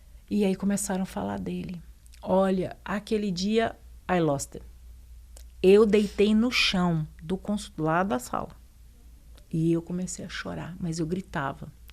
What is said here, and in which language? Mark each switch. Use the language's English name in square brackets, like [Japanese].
[Portuguese] E aí começaram a falar dele. Olha, aquele dia, [English] I lost it. [Portuguese] Eu deitei no chão lá da sala. E eu comecei a chorar, mas eu gritava.